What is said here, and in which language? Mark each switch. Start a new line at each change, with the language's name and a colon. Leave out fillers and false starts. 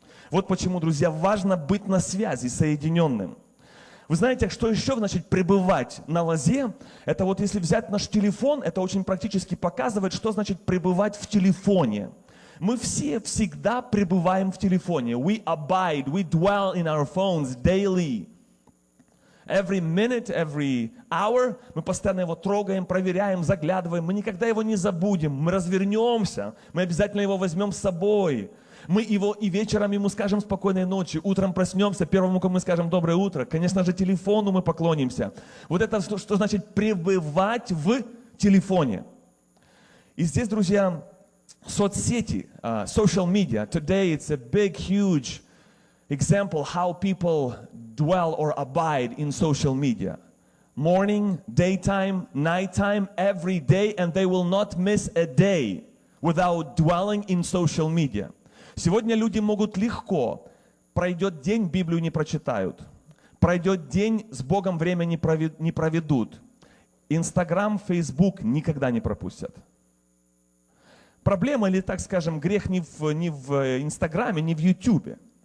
Russian: Вот почему, друзья, важно быть на связи, соединенным. Вы знаете, что еще значит пребывать на лозе? Это вот если взять наш телефон, это очень практически показывает, что значит пребывать в телефоне. Мы все всегда пребываем в телефоне.
English: We abide, we dwell in our phones daily. Every minute, every hour,
Russian: мы постоянно его трогаем, проверяем, заглядываем. Мы никогда его не забудем. Мы развернемся, мы обязательно его возьмем с собой. Мы его и вечером ему скажем спокойной ночи, утром проснемся, первому, кому мы скажем доброе утро. Конечно же, телефону мы поклонимся. Вот это что значит пребывать в телефоне. И здесь, друзья, соцсети, social media.
English: Today it's a big, huge example how people dwell or abide in social media. Morning, daytime, nighttime, every day, and they will not miss a day without dwelling in social media.
Russian: Сегодня люди могут легко, пройдет день, Библию не прочитают, пройдет день, с Богом время не проведут. Инстаграм, Фейсбук никогда не пропустят. Проблема, или так скажем, грех не в Инстаграме, не в Ютубе.